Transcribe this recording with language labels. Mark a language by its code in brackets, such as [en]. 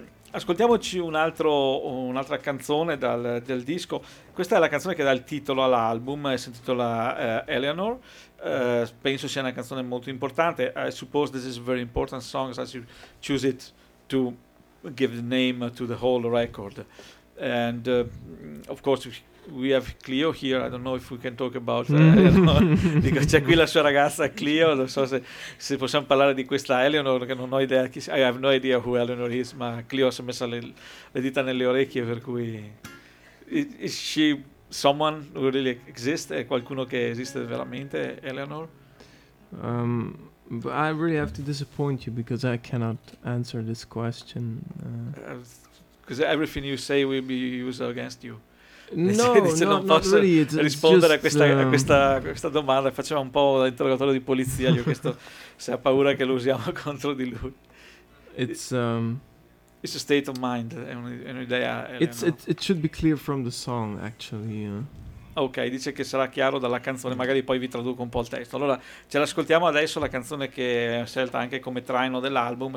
[it] Ascoltiamoci un'altra canzone del disco. Questa è la canzone che dà il titolo all'album, si intitola Eleanor. Penso sia una canzone molto importante. [en] I suppose this is a very important song as you choose it to give the name to the whole record. And of course we have Cleo here, I don't know if we can talk about Eleanor. [it] Dico, c'è qui la sua ragazza Cleo, non so se possiamo parlare di questa Eleanor, che non ho idea chi sia. [en] I have no idea who Eleanor is, [it] ma Cleo si è messa le dita nelle orecchie, per cui [en] is she someone who really exists? [it] È qualcuno che esiste veramente, Eleanor? [en] But I really have to disappoint you because I cannot answer this question, because everything you say will be used against you. [it] No, dice, no, non posso [en] really, [it] rispondere [en] just, [it] a questa domanda. Faceva un po' l'interrogatorio di polizia. Io questo, se ha paura che lo usiamo contro di lui. [en] It's a state of mind, [it] è un'idea. [en] It should be clear from the song, actually. Yeah. [it] Ok, dice che sarà chiaro dalla canzone. Magari poi vi traduco un po' il testo. Allora, ce l'ascoltiamo adesso, la canzone che è scelta anche come traino dell'album.